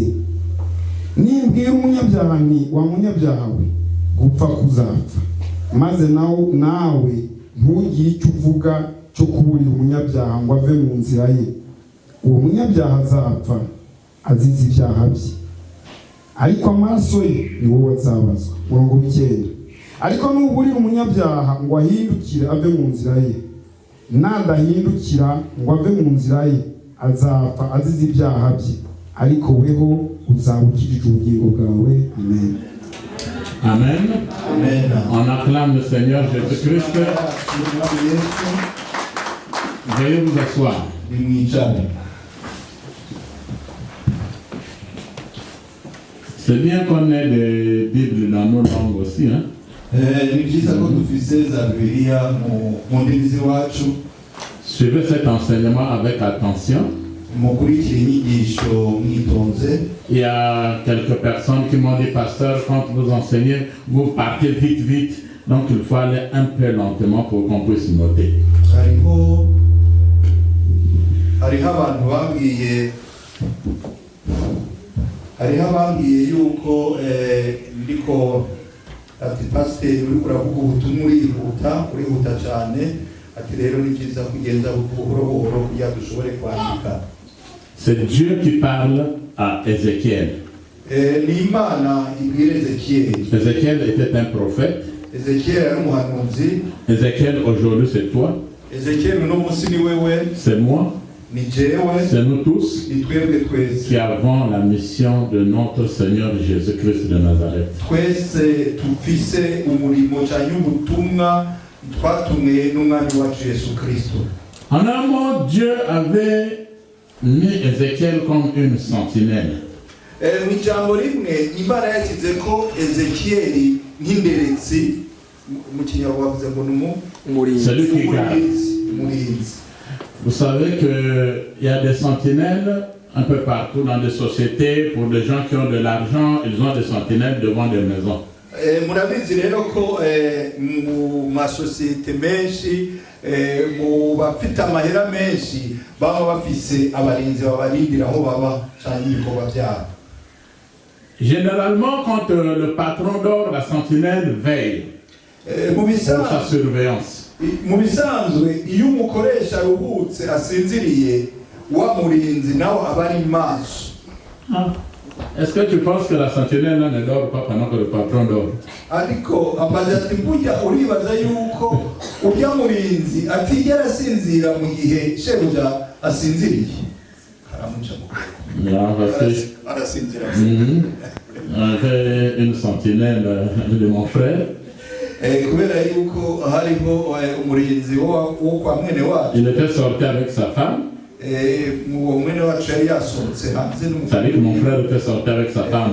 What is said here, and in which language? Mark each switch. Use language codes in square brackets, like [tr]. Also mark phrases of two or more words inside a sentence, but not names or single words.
[rw] Nimbwira umunyabyaha nti wa munyabyaha we, gupfa kuzapfa, maze nawe ntugire icyo uvuga cyo kuburira umunyabyaha ngo ave mu nzira ye, uwo munyabyaha azapfa azize ibyaha bye, ariko amaraso ye ni wowe azabazwa. 9. Ariko nuburira umunyabyaha ngo ahindukire ave mu nzira ye, nadahindukira ngo ave mu nzira ye, azapfa azize ibyaha bye, ariko weho uzaba ukijije ubugingo bwawe. Amen. Amen. Amen. [fr] On acclame le Seigneur Jésus-Christ. Veuillez vous asseoir. C'est bien qu'on ait des Bibles dans nos langues aussi, hein? Suivez cet enseignement avec attention. Il y a quelques personnes qui m'ont dit, pasteur, quand vous enseignez, vous partez vite. Donc il faut aller un peu lentement pour qu'on puisse noter. [rn] hariho abambwiye yuko ndiko ati pasiteri uri kuravuga ubutumwa urihuta cyane, ati rero ni byiza kugenza buhoro buhoro kugira dushobore kwandika. [fr] C'est Dieu qui parle à Ézéchiel. [rn] Ni Imana ibwira Ézéchiel. [fr] Ézéchiel était un prophète. [rn] Ézéchiel ari umuhanuzi. [fr] Ézéchiel aujourd'hui c'est toi. [rn] Ézéchiel uno munsi ni wewe. [fr] C'est moi. C'est nous tous qui avons la mission de notre Seigneur Jésus-Christ de Nazareth. En un mot, Dieu avait mis Ézéchiel comme une sentinelle. Celui qui garde. Vous savez qu'il y a des sentinelles un peu partout dans des sociétés. Pour des gens qui ont de l'argent, ils ont des sentinelles devant des maisons. [rn] Murabizi rero ko mu masosiyete menshi mu bafite amahera menshi baba bafise abarinzi babarindira aho baba cyane ibikorwa byabo. [fr] Généralement, quand le patron dort, la sentinelle veille pour sa surveillance. [rn] Mu bisanzwe iyo umukoresha aruhutse asinziriye wa murinzi nawe abari maso. [fr] Est-ce que tu penses que la sentinelle ne dort pas pendant que le patron dort? [rn] Ariko amajati burya uribaza yuko urya murinzi atigera asinzira mu gihe shebuja asinziriye. Karamuca mu arasinzira. [fr] J'avais une sentinelle de mon frère. Il était sorti avec sa femme. Ça dit que mon frère était sorti avec sa femme.